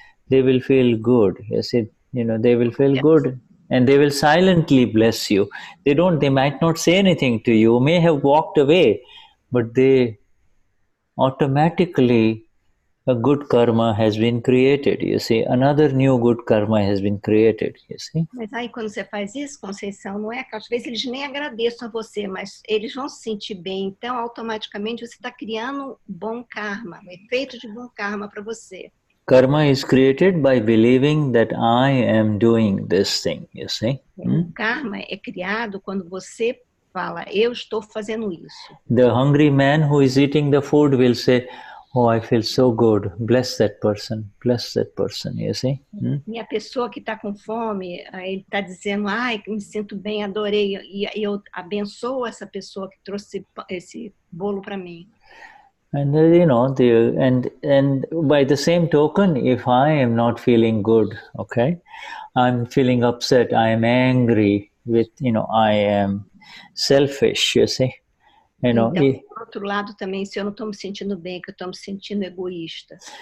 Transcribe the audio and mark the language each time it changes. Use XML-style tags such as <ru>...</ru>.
<en>They will feel good. You see, they will feel good. And they will silently bless you. They might not say anything to you, may have walked away, but they automatically, a good karma has been created, you see. Another new good karma has been created, you see.</en> <pt>Mas aí quando você faz isso, Conceição, não é que às vezes eles nem agradeçam a você, mas eles vão se sentir bem, então automaticamente você está criando bom karma, um efeito de bom karma para você.</pt> <en>Karma is created by believing that I am doing this thing, you see.</en> <pt>O karma é criado quando você fala, eu estou fazendo isso.</pt> <en>The hungry man who is eating the food will say, oh, I feel so good, bless that person, you see.</en> <pt>E a pessoa que está com fome, ele está dizendo, ai, me sinto bem, adorei, e eu abençoo essa pessoa que trouxe esse bolo para mim.</pt> <en>And and by the same token, if I am not feeling good, okay, I'm feeling upset, I am angry with, I am selfish, you see.</en> <pt>Então, por outro lado também, se eu não estou me sentindo bem, que eu estou me sentindo egoísta.</pt>